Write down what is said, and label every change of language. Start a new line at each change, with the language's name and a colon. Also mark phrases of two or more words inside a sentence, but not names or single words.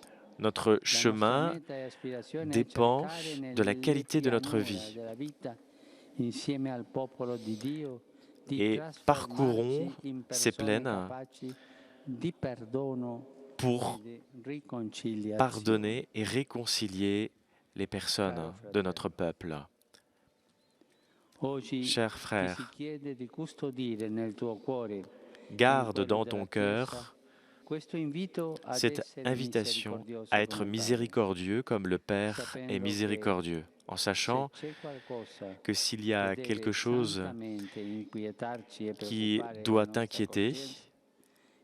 French: Notre
Italian: La nostra
French: chemin
Italian: meta e aspirazione è
French: dépend
Italian: cercare
French: de la
Italian: nelle
French: qualité de notre
Italian: pianure
French: vie.
Italian: della vita, insieme al popolo di Dio, di
French: Et parcourons
Italian: trasformarci in
French: ces
Italian: persone
French: plaines
Italian: capaci di perdono
French: pour
Italian: e di riconciliazione.
French: pardonner et réconcilier les personnes de notre peuple.
Italian: Oggi
French: Chers
Italian: ti si
French: frères,
Italian: chiede di custodire nel tuo cuore,
French: garde
Italian: nel cuore
French: dans
Italian: della
French: ton
Italian: Chiesa,
French: cœur
Italian: questo invito ad
French: cette
Italian: essere
French: invitation
Italian: misericordioso
French: à être
Italian: come Padre,
French: miséricordieux comme le Père est
Italian: sapendo che
French: miséricordieux, en
Italian: se
French: sachant
Italian: c'è qualcosa
French: que s'il y
Italian: che
French: a
Italian: deve
French: quelque chose
Italian: santamente inquietarci e
French: qui
Italian: preoccupare la
French: doit
Italian: nostra
French: t'inquiéter,
Italian: coscienza,